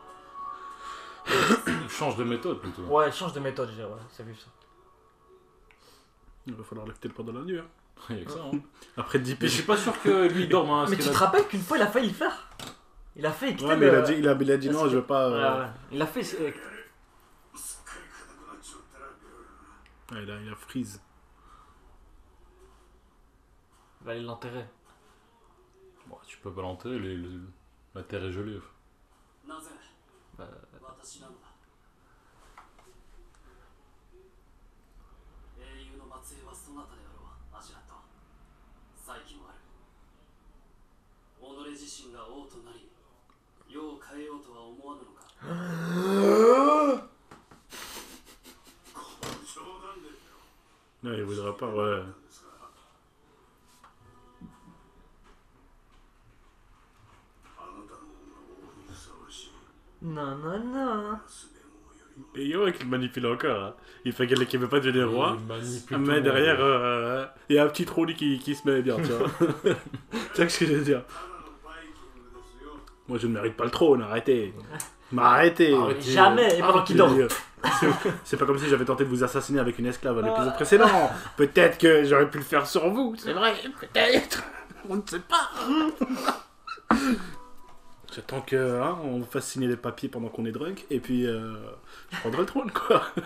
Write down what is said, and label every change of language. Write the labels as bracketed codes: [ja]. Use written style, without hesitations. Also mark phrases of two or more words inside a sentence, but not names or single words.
[fr] Change de méthode plutôt. Ouais, change de méthode, je dirais, ouais, c'est vu ça. Il va falloir l'acter pendant la nuit. Hein. Il y a que ça, hein. Après 10 Mais je piges. suis pas sûr que lui il dorme. Hein, Mais tu te rappelles qu'une fois il a failli le faire? Il a fait. Ouais, mais il a dit, il a dit non, Parce je veux pas. Ouais, ouais. Il a fait. [ja] すっかり硬くなっちまったら [fr] Ouais, il a freeze. Il va aller l'enterrer. Bon, tu peux pas l'enterrer. La terre est jolie. [ja] なぜ [fr] Bah, [ja] 私なのだ英雄の末裔はそなたであろうアジラット再起もある己自身が王となり世を変えようとは思わぬのか冗談で [fr] Non, il voudra pas, ouais. [ja] あなたの方が王にふさわしい [fr] non, non, non. [ja] すべもよりも [fr] Et yo, qu'il manipule encore. Hein. Il fait qu'elle veut pas devenir roi. Il manipule Mais tout le derrière, monde. il y a un petit trolli qui se met bien, tu vois. C'est ce que je veux dire. [ja] ただのバイキングですよ [fr] Moi, je ne mérite pas le trône, arrêtez. Mais arrêtez. Arrêtez. Jamais, et pendant qu'il dort. C'est pas comme si j'avais tenté de vous assassiner avec une esclave à l'épisode précédent. Peut-être que j'aurais pu le faire sur vous. C'est vrai, peut-être. On ne sait pas. J'attends que on fasse signer les papiers pendant qu'on est drunk et puis je prendrai le trône quoi.